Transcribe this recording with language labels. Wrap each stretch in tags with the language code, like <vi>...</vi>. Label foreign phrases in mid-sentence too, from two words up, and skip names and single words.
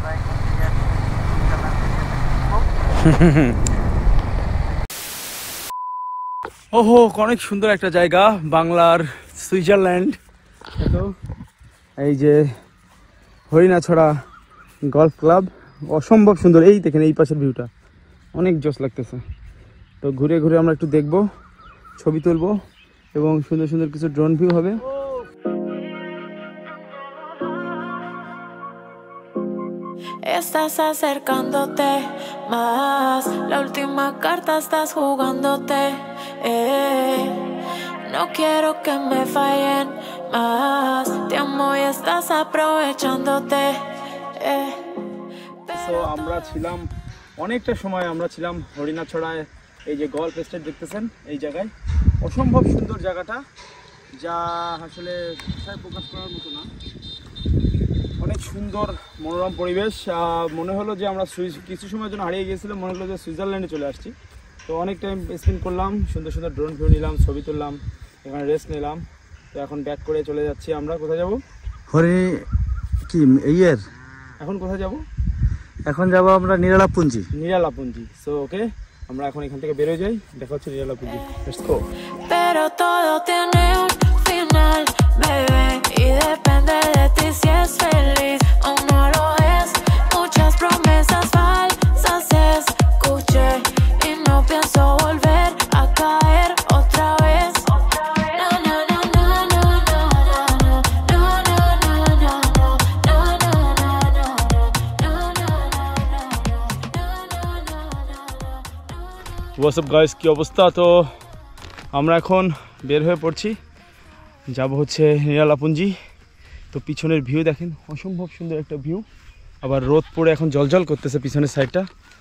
<bn>ওহো, অনেক সুন্দর একটা জায়গা, বাংলার সুইজারল্যান্ড। এই যে হরিণাছড়া গল্ফ ক্লাব, অসম্ভব সুন্দর। এই দেখেন এই পাশের ভিউটা অনেক জোস লাগতেছে। তো ঘুরে ঘুরে আমরা একটু দেখবো, ছবি তুলবো, এবং সুন্দর সুন্দর কিছু</bn> <en>drone view</en> <bn>হবে।</bn> <es>Estás acercándote más, la última carta estás jugándote. No quiero que me fallen más, te amo y estás aprovechándote.</es> <bn>So আমরা ছিলাম অনেকটা সময়, আমরা ছিলাম হরিণাছড়ায়। এই যে</bn> <en>golf estate</en> <bn>দেখতেছেন, এই জায়গায় অসম্ভব সুন্দর জায়গাটা, যা আসলে ভাষায় প্রকাশ করার মতো না। অনেক সুন্দর মনোরম পরিবেশ। মনে হলো যে আমরা কিছু সময়ের জন্য হারিয়ে গিয়েছিলাম, মনে হলো যে সুইজারল্যান্ডে চলে আসছি। তো অনেক</bn> <en>time spend</en> <bn>করলাম, সুন্দর সুন্দর</bn> <en>drone view</en> <bn>নিলাম, ছবি তুললাম, এখানে রেস্ট নিলাম। তো এখন ব্যাক করে চলে যাচ্ছি আমরা। কোথায় যাব? কি ইয়ের এখন কোথায় যাব? এখন যাব আমরা নিরালাপুঞ্জি। নিরালাপুঞ্জি।</bn> <en>so okay,</en> <bn>আমরা এখন এখান থেকে বেরোয় যাই, দেখা হচ্ছে নিরালাপুঞ্জি।</bn> <en>let's go.</en> <es>Pero todo tiene un final, bebé, y depende de ti si es feliz o no lo es. Muchas promesas falsas se escuché y no pienso volver a caer otra vez. No, no, no, no, no, no, no, no, no, no, no, no, no, no,</es> <en>what's up guys,</en> <bn>কি অবস্থা? তো আমরা এখন বের হয়ে পড়ছি, যাব হচ্ছে নিরালাপুঞ্জি। তো পিছনের ভিউ দেখেন, অসম্ভব সুন্দর একটা ভিউ। আবার রোদ পড়ে এখন জলজল করতেছে পিছনের সাইডটা।</bn>